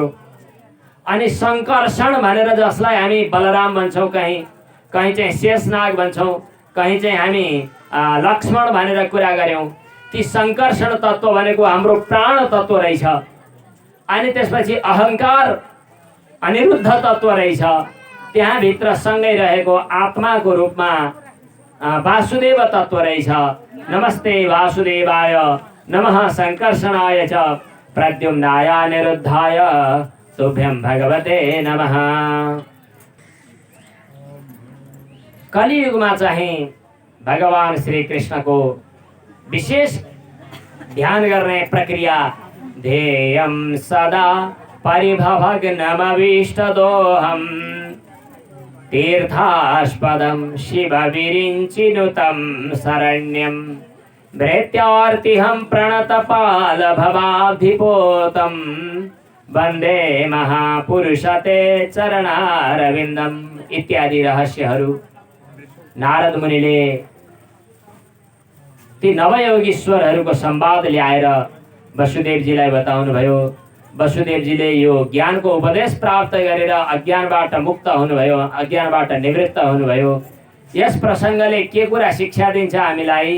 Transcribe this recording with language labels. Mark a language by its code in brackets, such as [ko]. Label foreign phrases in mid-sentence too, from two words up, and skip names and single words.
[ne] अनि सङ्कर्षण भनेर जसलाई हामी बलराम भन्छौँ, कहीँ चाहिँ शेषनाग भन्छौँ, कहीँ चाहिँ हामी लक्ष्मण भनेर कुरा गऱ्यौँ। ती सङ्कर्षण तत्त्व भनेको हाम्रो प्राण तत्त्व रहेछ। अनि त्यसपछि अहङ्कार अनिरुद्ध तत्त्व रहेछ। त्यहाँभित्र सँगै रहेको आत्माको रूपमा वासुदेव तत्त्व रहेछ। [sa] नमस्ते वासुदेवाय नमः सङ्कर्षणाय च प्रद्युम्नाय अनिरुद्धाय तुभ्यं भगवते नमः। [ne] कलियुगमा चाहिँ भगवान श्री कृष्णको विशेष ध्यान गर्ने प्रक्रिया [sa] ध्येयं सदा परिभवग्नमभीष्टदोहम् तीर्थास्पदं शिवविरिञ्चिनुतं शरण्यं भृत्यार्तिहं प्रणतपालभवाब्धिपोतं वन्दे महापुरुषते चरणारविन्दम् [ne] इत्यादि रहस्यहरू नारद मुनिले ती नवयोगीश्वरहरूको संवाद ल्याएर वसुदेवजीलाई बताउनु भयो। वसुदेवजीले यो ज्ञानको उपदेश प्राप्त गरेर अज्ञानबाट मुक्त हुनुभयो, अज्ञानबाट निवृत्त हुनुभयो। यस प्रसङ्गले के कुरा शिक्षा दिन्छ हामीलाई?